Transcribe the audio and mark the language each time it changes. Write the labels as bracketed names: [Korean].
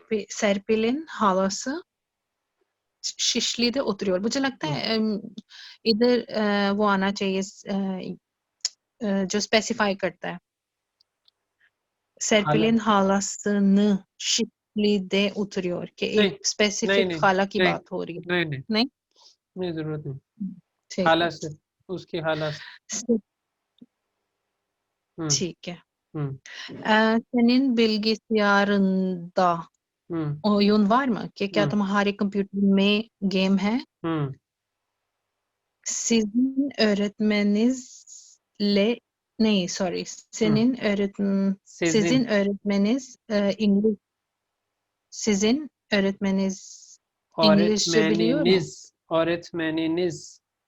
[Turkish] Serpil'in halası Şişli'de oturuyor. [Hindi] मुझे लगता है इधर वो आना चाहिए जो स्पेसिफाई करता है। [Turkish] Serpil'in halasını Şişli'de oturuyor कि [Hindi] नहीं एक स्पेसिफिक नहीं खाला की नहीं बात हो रही है। नहीं नहीं नहीं नहीं, जरूरत नहीं। ठीक खाला है से, उसकी खाला से। ठीक है। हम्म [Turkish] Senin bilgisayarında [Hindi] हम्म [Turkish] oyun var mı? [Hindi] कि क्या तुम्हारे कंप्यूटर में गेम है? हम्म [Turkish] Sizin öğretmeninizle [Hindi] नहीं sorry [Turkish] senin sizin öğretmeniniz İngiliz sizin öğretmeniniz İngilizce biliyor mu? öğretmeniniz